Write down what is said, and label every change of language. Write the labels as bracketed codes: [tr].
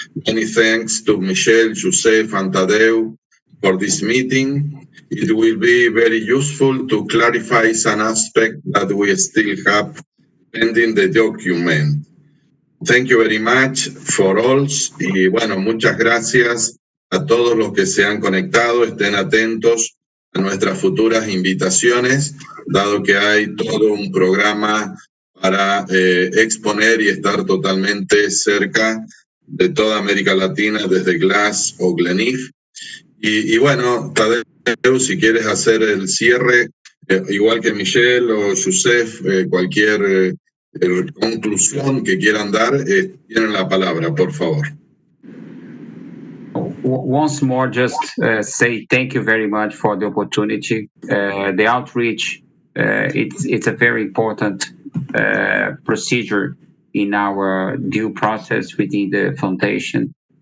[en] Many thanks to Michelle, Joseph, and Tadeu for this meeting. It will be very useful to clarify some aspects that we still have pending the document. Thank you very much for all. [es] Y bueno, muchas gracias a todos los que se han conectado. Estén atentos a nuestras futuras invitaciones, dado que hay todo un programa para exponer y estar totalmente cerca de toda América Latina desde GLAS o GLENIF. Y bueno, Tadeu, si quieres hacer el cierre, igual que Michelle o Joseph, cualquier conclusión que quieran dar, tienen la palabra, por favor. [en] Once more, just say thank you very much for the opportunity. The outreach, it's a very important procedure in our due process within the foundation.